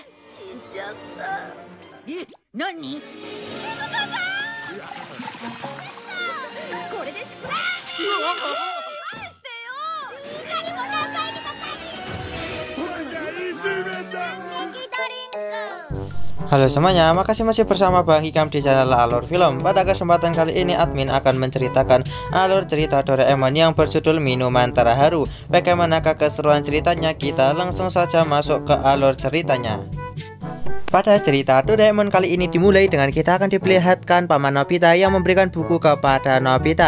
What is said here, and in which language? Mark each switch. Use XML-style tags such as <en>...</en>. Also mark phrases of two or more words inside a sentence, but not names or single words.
<ja>死んじゃった。え、何？静かだ。これで宿題。返してよ。みんなにも何回にも僕がいじめた。焼きドリンク。</ja> <id>Halo semuanya, makasih masih bersama Bang Hikam di channel Alur Film. Pada kesempatan kali ini admin akan menceritakan alur cerita Doraemon yang berjudul Minuman Terharu. Bagaimanakah keseruan ceritanya? Kita langsung saja masuk ke alur ceritanya. Pada cerita Doraemon kali ini dimulai dengan kita akan diperlihatkan Paman Nobita yang memberikan buku kepada Nobita.</id>